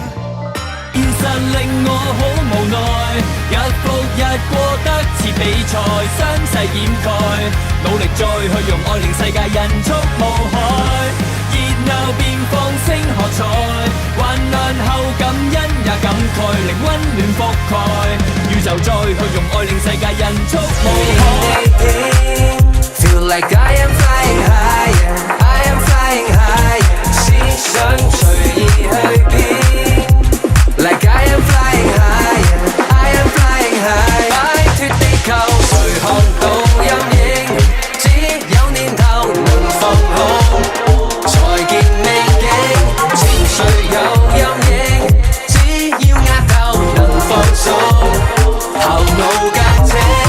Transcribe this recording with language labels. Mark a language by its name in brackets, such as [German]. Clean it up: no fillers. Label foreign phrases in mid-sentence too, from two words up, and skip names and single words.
[Cantonese] 現實令我好無奈，日復日過得似比賽，傷勢掩蓋，努力再去用愛令世界人畜無害，熱鬧變放聲喝彩，患難後感恩也感慨，令溫暖覆蓋，宇宙再去用愛令世界人畜無害。 [English] Feel like I am flying higher, I am flying higher， [Cantonese] 思想隨意去變。 [English] Like I am flying higher, I am flying higher， [Cantonese] 擺脫地球，誰看到陰影？只有念頭能放空，才見美景。情緒有陰影，只要額頭能放鬆，頭腦簡清。